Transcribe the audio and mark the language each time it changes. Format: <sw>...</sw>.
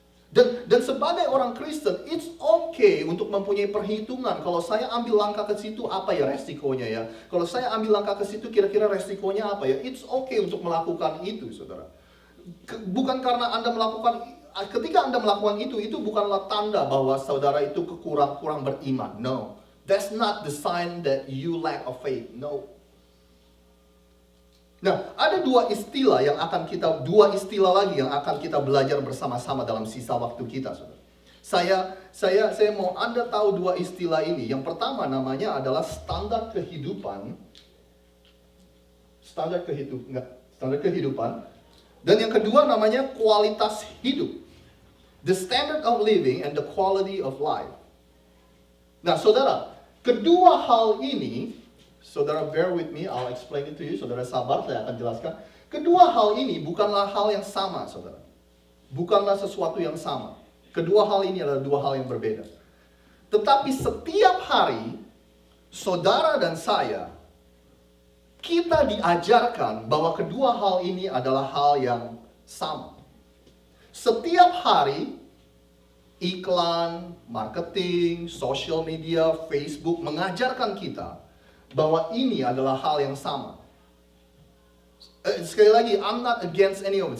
<id>Dan sebagai orang Kristen,</id> <en>it's okay</en> <id>untuk mempunyai perhitungan. Kalau saya ambil langkah ke situ, apa ya resikonya ya? Kalau saya ambil langkah ke situ, kira-kira resikonya apa ya?</id> <en>It's okay</en> <id>untuk melakukan itu, saudara. Bukan karena Anda melakukan, ketika Anda melakukan itu bukanlah tanda bahwa saudara itu kurang beriman.</id> <en>No, that's not the sign that you lack of faith. No.</en> <id>Nah, ada dua istilah lagi yang akan kita belajar bersama-sama dalam sisa waktu kita, saudara. Saya mau Anda tahu dua istilah ini. Yang pertama namanya adalah standar kehidupan. Standar kehidupan. Dan yang kedua namanya kualitas hidup.</id> <en>The standard of living and the quality of life.</en> <id>Nah, saudara, kedua hal ini, saudara</id> <en>bear with me, I'll explain it to you.</en> <id>Saudara sabar, saya akan jelaskan. Kedua hal ini bukanlah hal yang sama, saudara. Bukanlah sesuatu yang sama. Kedua hal ini adalah dua hal yang berbeda. Tetapi setiap hari, saudara dan saya, kita diajarkan bahwa kedua hal ini adalah hal yang sama. Setiap hari, iklan, marketing, social media, Facebook mengajarkan kita bahwa ini adalah hal yang sama. Sekali lagi,</id> <en>I'm not against any of it.</en>